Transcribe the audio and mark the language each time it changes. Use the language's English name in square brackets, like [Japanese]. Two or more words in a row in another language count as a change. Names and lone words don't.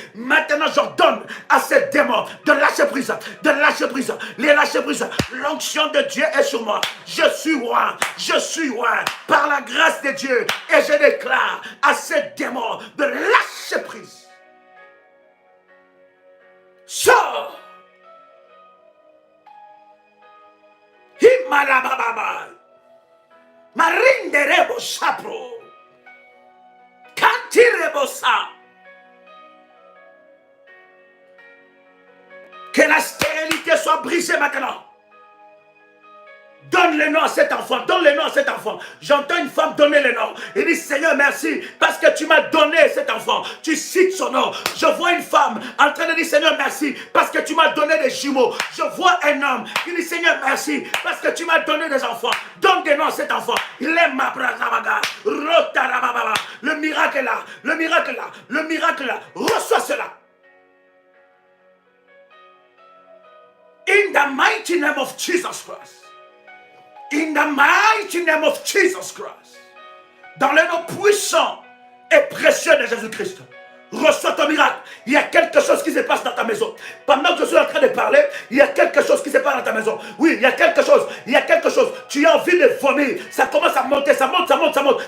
[French] Maintenant, j'ordonne à ces démons de lâcher prise, les lâcher prise. L'onction de Dieu est sur moi. Je suis roi par la grâce de Dieu. Et je déclare à ces démons de lâcher prise. Sors! Himalababa! Marinderebo sapro! Kantirebosa! Que la stérilité soit brisée maintenant. Donne le nom à cet enfant, donne le nom à cet enfant. J'entends une femme donner le nom. Il dit, Seigneur, merci, parce que tu m'as donné cet enfant. Tu cites son nom. Je vois une femme en train de dire, Seigneur, merci, parce que tu m'as donné des jumeaux. Je vois un homme qui dit, Seigneur, merci, parce que tu m'as donné des enfants. Donne des noms à cet enfant. Il est ma brazabaga, rotarababa. Le miracle est là, le miracle est là, le miracle est là. Reçois cela. [English] In the mighty name of Jesus Christ. In the mighty name of Jesus Christ. [French] Dans le nom puissant et précieux de Jésus-Christ. Reçois ton miracle. Il y a quelque chose qui se passe dans ta maison. Pendant que je suis en train de parler, il y a quelque chose qui se passe dans ta maison. Oui, il y a quelque chose. Il y a quelque chose. Tu as envie de vomir. Ça commence à monter, ça monte, ça monte, ça monte.